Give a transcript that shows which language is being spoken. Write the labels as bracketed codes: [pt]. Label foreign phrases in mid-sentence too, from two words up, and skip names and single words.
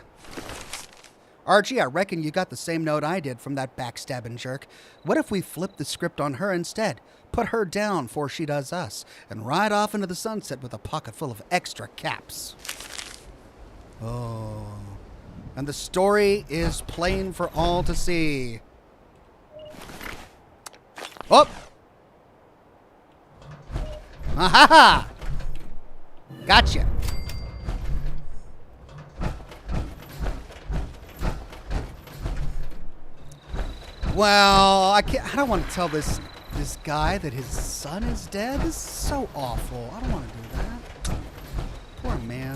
[en] Archie, I reckon you got the same note I did from that backstabbing jerk. What if we flip the script on her instead? Put her down before she does us, and ride off into the sunset with a pocket full of extra caps. Oh. And the story is plain for all to see. Oh! Ha-ha-ha! Gotcha. Well, I don't want to tell this guy that his son is dead. This is so awful. I don't want to do that. Poor man.